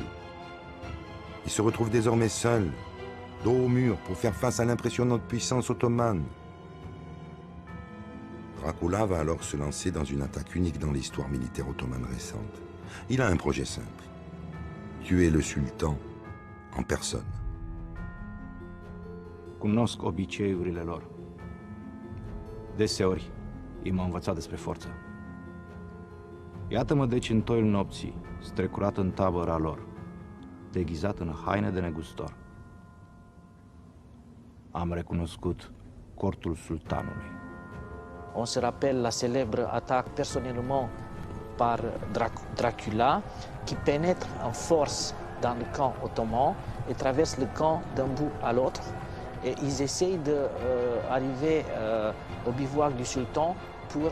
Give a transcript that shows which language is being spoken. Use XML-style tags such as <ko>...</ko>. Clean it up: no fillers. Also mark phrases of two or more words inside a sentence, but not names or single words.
<fr>Ils se retrouvent désormais seuls, dos au mur, pour faire face à l'impressionnante puissance ottomane. Dracula va alors se lancer dans une attaque unique dans l'histoire militaire ottomane récente. Il a un projet simple: tuer le sultan en personne.</fr> <ro>Cunosc obiceiurile lor. Deseori ei m-au învățat despre forță. Iată-mă deci în toiul nopții, strecurat în tabăra lor, deghizat în haine de negustor. Am recunoscut cortul sultanului.</ro> <fr>On se rappelle la célèbre attaque personnellement par Dracula qui pénètre en force dans le camp ottoman et traverse le camp d'un bout à l'autre. Et ils essayent d'arriver au bivouac du sultan pour...</fr>